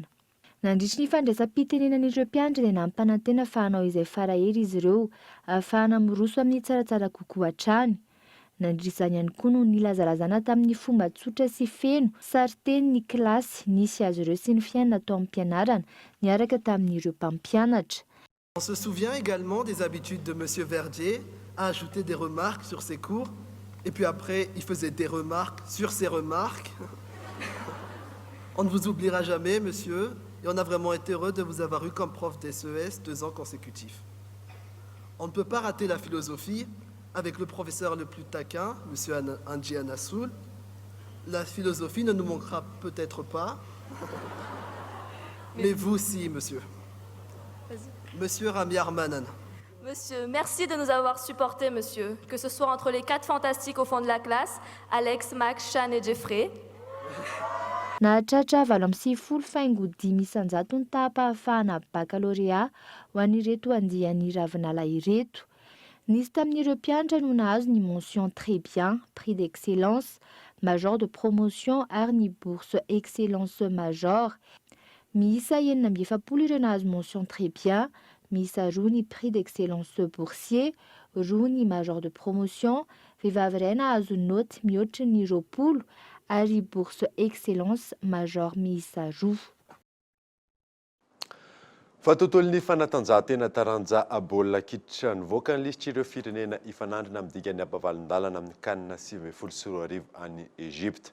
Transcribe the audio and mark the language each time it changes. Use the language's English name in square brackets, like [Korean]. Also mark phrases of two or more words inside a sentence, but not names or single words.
[Malagasy] Nandritry ny fandraisam-pitenenan'ireo mpianatra dia nampanantena fa hanao izay faraheri izy ireo, ahafahana miroso amin'ny tsaratsara kokoa hatrany. Nandritry izany ihany koa no nilazalazana tamin'ny fomba tsotra sy feno, sary teny ny kilasy nisy azy ireo sy ny fiainana tao amin'ny mpianarana, niaraka tamin'ireo mpampianatra. [French] On se souvient également des habitudes de Monsieur Verdier à ajouter des remarques sur ses cours, et puis après, il faisait des remarques sur ses remarques. On ne vous oubliera jamais, monsieur, et on a vraiment été heureux de vous avoir eu comme prof d'SES 2 ans consécutifs. On ne peut pas rater la philosophie avec le professeur le plus taquin, monsieur Anji Anassoul. La philosophie ne nous manquera peut-être pas, mais vous aussi, monsieur. Monsieur Rami Armanan. Monsieur, merci de nous avoir supportés, monsieur, que ce soit entre les 4 fantastiques au fond de la classe, Alex, Max, Chan et Jeffrey. [Malagasy] Nahatratra 20 faingo 5 isanjato ny tahapahafahana baccalauréat ho an'ireto andiany ravinala ireto. Nisy tamin'ireo mpianatra no nahazo ny [French] mention très bien, prix d'excellence, major de promotion [Malagasy] ary ny [French] bourse excellence major. [Malagasy] Miisa 7 ireo nahazo [French] mention très bien, [Malagasy] miisa 2 ny [French] prix d'excellence boursier, [Malagasy] 2 ny [French] major de promotion, [Malagasy] vehivavy iray nahazo note mihoatra ny 20 ary [French] bourse excellence major [Malagasy] miisa 2. Fa tontolon'ny fanatanjahantena taranja baolina kitra nivoaka ny lisitra ireo firenena ifanandrina amin'ny dikany ampavalon-dalana amin'ny kanina 2024 any Egypte.